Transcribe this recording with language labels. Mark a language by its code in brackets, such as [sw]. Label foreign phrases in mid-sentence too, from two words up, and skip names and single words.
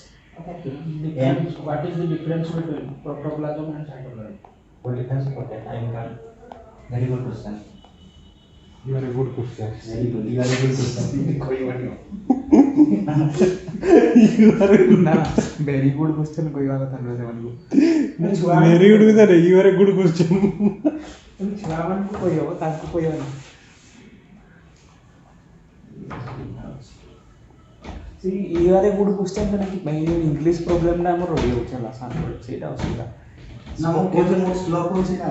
[en] What is the difference between protoplasm and cytoplasm? What difference? Okay, I will come. Very good question. You are a good question. Very good. You are a good person. [or] କହିବନି [en] You are a good. [or] ନା [en] very good question [or] କହିବା କଥା ନୁହେଁ ସେମାନଙ୍କୁ [en] Very good with You are a good question. [or] ଛୁଆମାନଙ୍କୁ କହିହବ ତାଙ୍କୁ କହିବନି ସେ [en] you are a good question [or] ମାନେ କି ଭାଇ [en] English problem [or] ଆମର ରହିଯାଉଛି ହେଲା ସାଙ୍ଗରେ ସେଇଟା ଅସୁବିଧା ନା ମୁଁ କହୁଛି ମୁଁ ସ୍ଲୋ କହୁଛି ନା।